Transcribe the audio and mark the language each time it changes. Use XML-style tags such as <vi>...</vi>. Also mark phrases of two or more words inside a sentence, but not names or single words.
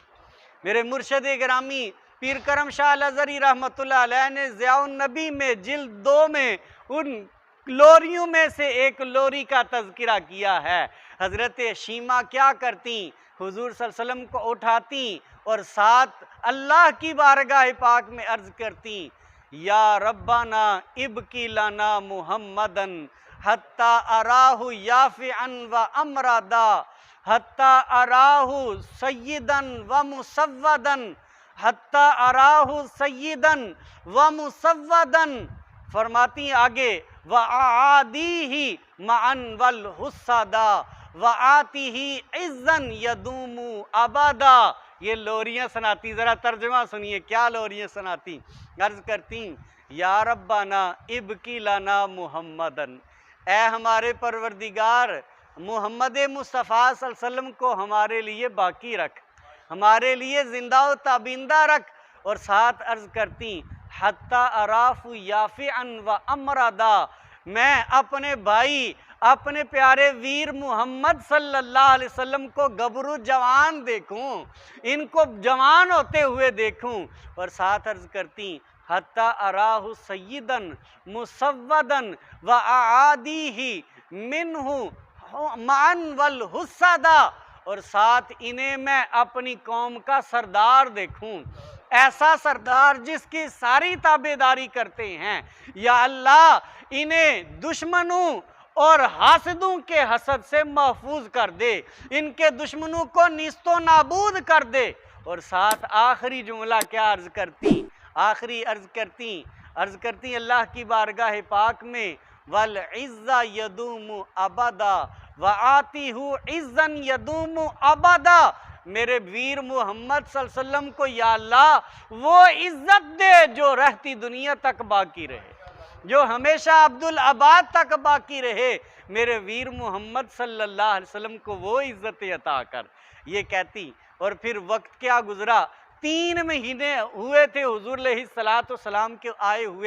<hi>मेरे मुर्शद गिरामी पीर करम शाह अल-अज़हरी</hi> <ar>رحمة الله عليه</ar> <hi>ने ज़ियाउन नबी में जिल्द 2 में उन लोरियों में से एक लोरी का तज़किरा किया है। हज़रत शीमा क्या करती, हुजूर</hi> <ar>صلى الله عليه وسلم</ar> <hi>को उठाती और साथ अल्लाह की बारगाह पाक में अर्ज़ करती,</hi> <ar>يا ربنا أبق لنا محمدا حتى أراه يافعا وأمردا حتى أراه سيدا ومسودا حتى أراه سيدا ومسودا.</ar> <hi>फरमाती आगे,</hi> <ar>وعاديه معا والحسدا وآته عزا يدوم أبدا.</ar> <hi>ये लोरियाँ सुनाती, ज़रा तर्जुमा सुनिए क्या लोरियाँ सुनाती। अर्ज़ करती,</hi> <ar>يا ربنا أبق لنا محمدا,</ar> <hi>ए हमारे परवरदिगार मुहम्मद मुस्तफ़ा</hi> <ar>صلى الله عليه وسلم</ar> <hi>को हमारे लिए बाकी रख, हमारे लिए जिंदा व ताबिंदा रख। और साथ अर्ज़ करती,</hi> <ar>حتى أراه يافعا وأمردا,</ar> <hi>मैं अपने भाई अपने प्यारे वीर मोहम्मद</hi> <ar>صلى الله عليه وسلم</ar> <hi>को गबरू जवान देखूं, इनको जवान होते हुए देखूं। और साथ अर्ज़ करती,</hi> <ar>حتى أراه سيدا مسودا وعاديه منه مان والحسدا,</ar> <hi>और साथ इन्हें मैं अपनी कौम का सरदार देखूं, ऐसा सरदार जिसकी सारी ताबेदारी करते हैं। या अल्लाह इन्हें दुश्मनों और हासिदों के हसद से महफूज कर दे, इनके दुश्मनों को निस्तो नाबूद कर दे। और साथ आखिरी जुमला क्या अर्ज़ करती, आखिरी अर्ज़ करती अल्लाह की बारगाह पाक में,</hi> <ar>والعزة يدوم أبدا وآته عزا يدوم أبدا.</ar> <hi>मेरे वीर मोहम्मद</hi> <ar>صلى الله عليه وسلم</ar> <hi>को या अल्लाह वो इज़्ज़त दे जो रहती दुनिया तक बाकी रहे, जो हमेशा अब्दुल आबाद तक बाकी रहे। मेरे वीर मोहम्मद</hi> <ar>صلى الله عليه وسلم</ar> <hi>को वो इज़्ज़त अता कर। ये कहती, और फिर वक्त क्या गुजरा, 3 महीने हुए थे हुजूर अलैहिस्सलाम के आए हुए।</hi>